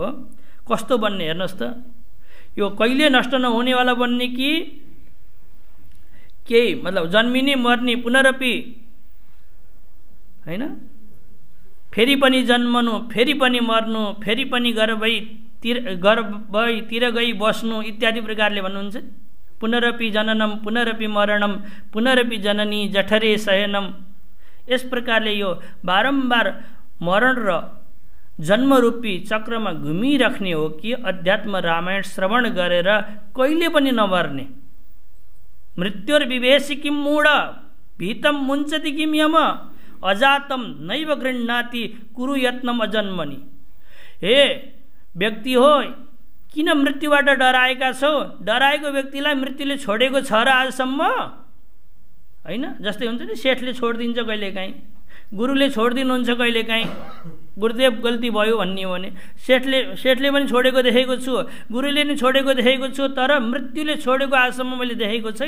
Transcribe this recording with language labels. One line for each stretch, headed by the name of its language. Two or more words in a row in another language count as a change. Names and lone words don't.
Nepali: कस्तो बन्ने हेर्नुहोस् त, यो कहिले नष्ट नहुनेवाला बन्ने कि केही मतलब जन्मिने मर्ने पुनरपि हैन, फेरि पनि जन्मनु, फेरि पनि मर्नु, फेरि पनि गर्भै तिर गई बस्नु इत्यादि प्रकारले भन्नुहुन्छ।
Sanskrit: पुनरपि जननम पुनरपि मरणम पुनरपि जननी जठरे शयनम।
Nepali: यस प्रकारले यो बारम्बार मरण र जन्मरूपी चक्रमा घुमिराख्ने हो कि अध्यात्म रामायण श्रवण गरेर कहिले पनि नमर्ने।
Sanskrit: मृत्युर्विवेशि किं मूढ भीतम मुञ्चति किं यम अजातम नैव गृह्णाति कुरु यत्नम अजन्मनि।
Nepali: हे व्यक्ति हो, किन मृत्युबाट डराएका छौ? डराएको व्यक्तिलाई मृत्युले छोडेको छ र आजसम्म? होइन, जस्तै हुन्छ नि, सेठले छोडिदिन्छ कहिलेकाहीँ, गुरुले छोडिदिनुहुन्छ कहिलेकाहीँ, गुरुदेव गल्ती भयो भन्ने हो भने सेठले पनि छोडेको देखेको छु, गुरुले पनि छोडेको देखेको छु, तर मृत्युले छोडेको आजसम्म मैले देखेको छैन।